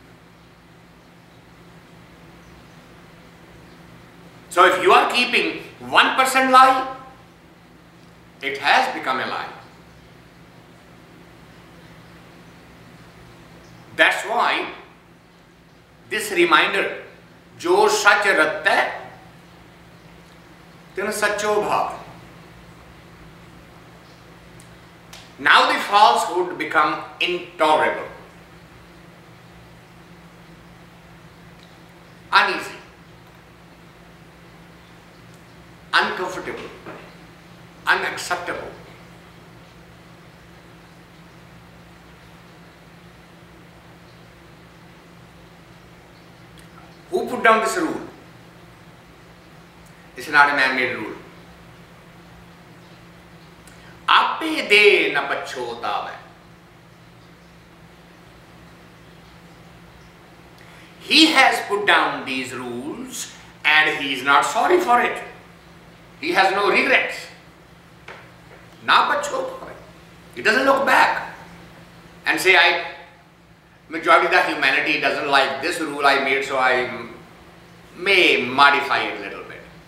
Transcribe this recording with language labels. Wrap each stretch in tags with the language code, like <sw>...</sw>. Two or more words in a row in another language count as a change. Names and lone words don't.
<en>So if you are keeping 1% lie, it has become a lie. That's why this reminder,</en> <pa>ਜੋ ਸਚ ਰੱਤਾ ਤਿਨ ਸੱਚੋ ਭਾਵ.</pa> <en>Now the falsehood become intolerable, uneasy, uncomfortable, unacceptable. Who put down this rule? It's not a man-made rule.</en> <pa>ਬਿ-ਆਪੇ ਨਾ ਪਛਾਣੇ.</pa> <en>He has put down these rules and he is not sorry for it. He has no regrets.</en> <pa>ਨਾ ਪਛਾਣੇ.</pa> <en>He doesn't look back and say, majority of the humanity doesn't like this rule I made, so I may modify it a little bit.</en>